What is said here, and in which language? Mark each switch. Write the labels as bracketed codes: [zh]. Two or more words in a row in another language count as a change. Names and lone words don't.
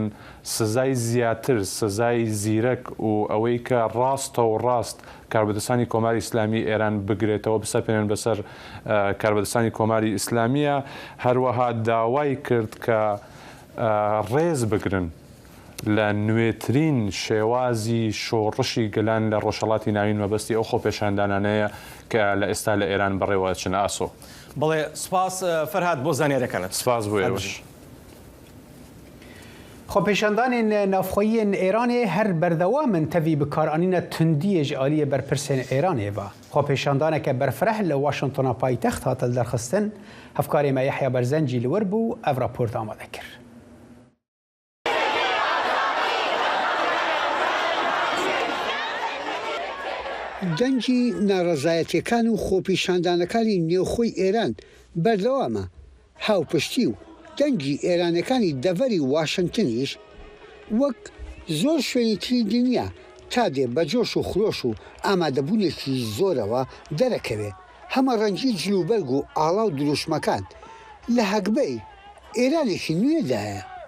[ckb] سزای زیاتر سزای زیرەک و ئەوەی کە ڕاستە و ڕاست کاربەدەستانی کۆماری ئیسلامی ئێران بگرێتەوە بسەپێنن بەسەر کاربەدەستانی کۆماری ئیسلامیە هەروەها داوای کرد کە ڕێز بگرن لە نوێترین شێوازی شۆڕشی گەلان لە ڕۆژهەڵاتی ناوین مەبەستی ئەو خۆپێشاندانانەیە کە لە ئێستا لە ئێران بەڕێوە چن ئاسۆ. بڵێ سپاس فەرهاد بۆ زانیاریەکانت. سپاس بۆ ئێوەش. [ku] خۆپێشاندانên navxweyên Îranê her berdewam in tevî bikaranîna tundiyê ji aliyê berpirsên Îranê ve. Xwepêşandaneke berfireh li Washingtona paytext hat derxistin, hevkarê me Yehya Berzencî li wir bû ev raport amade kir. [ckb] دەنگی ناڕەزایەتیەکان و خۆپیشاندانەکانی نێوخۆی ئێران بەردەوامە هاوپشتی و دەنگی ئێرانەکانی دەڤەری واشنگتنیش وەک زۆر شوێنی تری دنیا تا دێ بە جۆش و خرۆش و ئامادەبوونێکی زۆرەوە دەرەکەوێ هەمە ڕەنگی جلوبەرگ و ئاڵا و دروشمەکان لە هەکبەی ئێرانێکی نوێدایە.